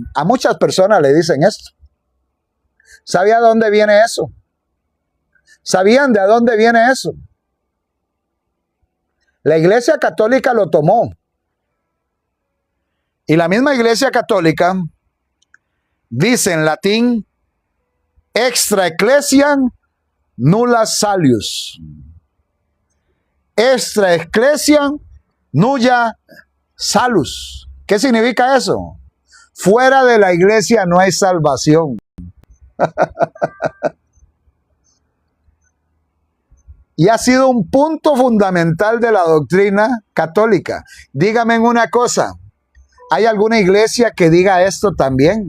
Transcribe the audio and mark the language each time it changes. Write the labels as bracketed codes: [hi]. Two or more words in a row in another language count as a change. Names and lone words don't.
[es] A muchas personas le dicen esto. ¿Sabía de dónde viene eso? ¿Sabían de dónde viene eso? La Iglesia Católica lo tomó. Y la misma Iglesia Católica dice en latín, [la] extra ecclesiam nulla salus. Extra ecclesiam nulla salus. [es] ¿Qué significa eso? Fuera de la iglesia no hay salvación. Y ha sido un punto fundamental de la doctrina católica. Dígame una cosa, ¿hay alguna iglesia que diga esto también?